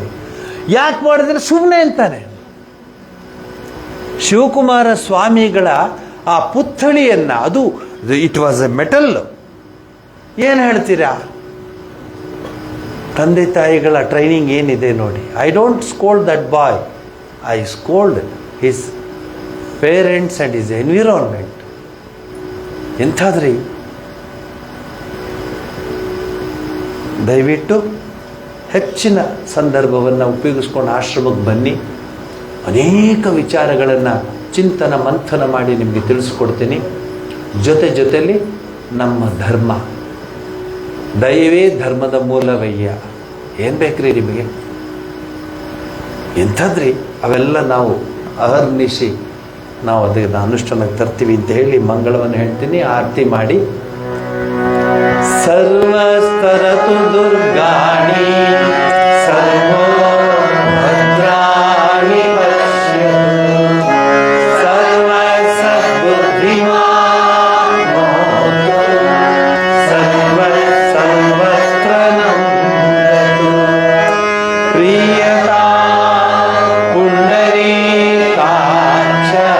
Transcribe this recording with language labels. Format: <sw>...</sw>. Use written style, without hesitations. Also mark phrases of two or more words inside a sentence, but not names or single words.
<kn>ಯಾಕೆ ಮಾಡಿದ್ರೆ ಸುಮ್ಮನೆ ಅಂತಾನೆ. ಶಿವಕುಮಾರ ಸ್ವಾಮಿಗಳ ಆ ಪುತ್ಥಳಿಯನ್ನು, ಅದು</kn> <en>it was a metal.</en> <kn>ಏನು ಹೇಳ್ತೀರಾ? ತಂದೆ ತಾಯಿಗಳ ಟ್ರೈನಿಂಗ್ ಏನಿದೆ ನೋಡಿ.</kn> <en>I don't scold that boy, I scold his parents and his environment.</en> <kn>ಎಂಥಾದ್ರಿ? ದಯವಿಟ್ಟು ಹೆಚ್ಚಿನ ಸಂದರ್ಭವನ್ನು ಉಪಯೋಗಿಸ್ಕೊಂಡು ಆಶ್ರಮಕ್ಕೆ ಬನ್ನಿ. ಅನೇಕ ವಿಚಾರಗಳನ್ನು ಚಿಂತನ ಮಂಥನ ಮಾಡಿ ನಿಮಗೆ ತಿಳಿಸ್ಕೊಡ್ತೀನಿ. ಜೊತೆಯಲ್ಲಿ ನಮ್ಮ ಧರ್ಮ, ದಯವೇ ಧರ್ಮದ ಮೂಲವಯ್ಯ. ಏನು ಬೇಕ್ರಿ ನಿಮಗೆ? ಎಂಥದ್ರಿ ಅವೆಲ್ಲ ನಾವು ಅಹರ್ನಿಶಿ ನಾವು ಅದನ್ನು ಅನುಷ್ಠಾನಕ್ಕೆ ತರ್ತೀವಿ ಅಂತ ಹೇಳಿ ಮಂಗಳವನ್ನು ಹೇಳ್ತೀನಿ. ಆರತಿ ಮಾಡಿ.</kn> <sa>ಸರ್ವಸ್ತರತು ದುರ್ಗಾಣಿ ಸರ್ವೋ ಭದ್ರಾಣಿ ಪಶ್ಯತು ಸರ್ವ ಸದ್ಬುದ್ಧಿಮಾನ್ ಮೋಹತು ಸರ್ವ ಸರ್ವತ್ರ ನಂದತು ಪ್ರಿಯತಾ ಪುಂಡರೀಕಾಕ್ಷ</sa>